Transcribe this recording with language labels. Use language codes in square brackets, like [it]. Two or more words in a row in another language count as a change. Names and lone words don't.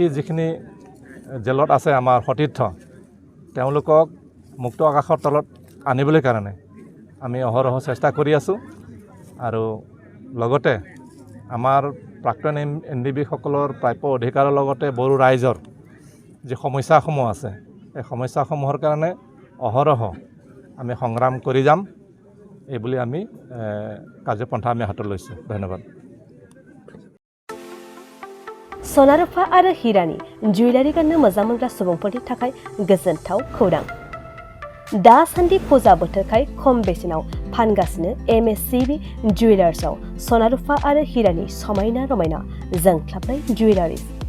[as] যিখিনি জেলত আছে আমাৰ সতীৰ্থ তেওঁলোকক মুক্ত আকাশৰ তলত আনিবলৈ কাৰণে আমি অহৰহ চেষ্টা কৰি আছোঁ আৰু লগতে আমাৰ প্ৰাক্তন NDFB সকলৰ প্ৰাপ্য অধিকাৰৰ লগতে বড়ো ৰাইজৰ যি সমস্যাসমূহ আছে এই সমস্যাসমূহৰ কাৰণে অহৰহ আমি সংগ্ৰাম কৰি যাম এই বুলি আমি কাৰ্যপন্থা আমি হাতত লৈছোঁ ধন্যবাদ [brx] सनारुफा आरो हिरानि जुवेलारि गाननो मोजां मोनग्रा सुबुंफोरनि थाखाय गोजोनथाव खौरां दासान्दि फुजा बोथोरखाय खम बेसेनाव फानगासिनो MSCB जुवेलार्सआव सनारुफा आरो हिरानि समायना रमायना जोंख्लाबनाय जुवेलारिज